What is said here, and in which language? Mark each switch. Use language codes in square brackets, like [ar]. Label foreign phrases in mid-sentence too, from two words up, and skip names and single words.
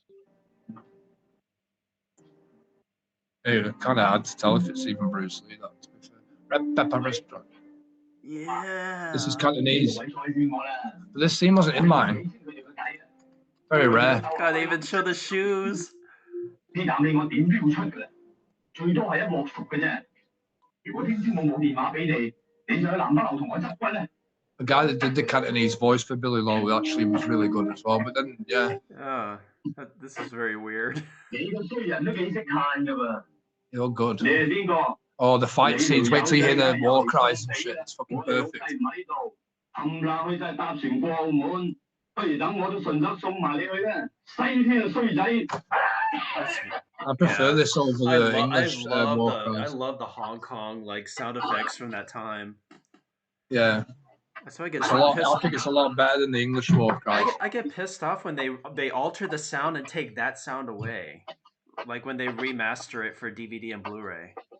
[en] It kind of hard to tell if it's even Bruce Lee. That, to be fair. Red Pepper Restaurant. Yeah. This is Cantonese. But this scene wasn't in mine. Very rare. God, they even show the shoes. [yue] 呢啖氣我點都要出㗎啦，最多係一鑊熟嘅啫。如果聽朝我冇電話俾你，你就去南北樓同我執骨咧。 [en] The guy that did the Cantonese voice for Billy Lowe actually was really good as well. But then, yeah. This is very weird. [yue] 你個衰人都幾識嘆㗎喎。 [en] You're good. [yue] 你係邊個？ [en] Oh, the fight scenes. Wait till you hear the war cries and shit. It's fucking [yue] 我老 [en] perfect. [yue] 細唔喺度，冚唪唥去晒搭船過澳門，不如等我都順手送埋你去啦。西天嘅衰仔！ [en] I prefer this over the English war I cries. love the Hong Kong like sound effects from that time. Yeah. That's why I get It's a so lot. pissed. I think it's a lot better than the English war cries. I get pissed off when they alter the sound and take that sound away, like when they remaster it for DVD and Blu-ray.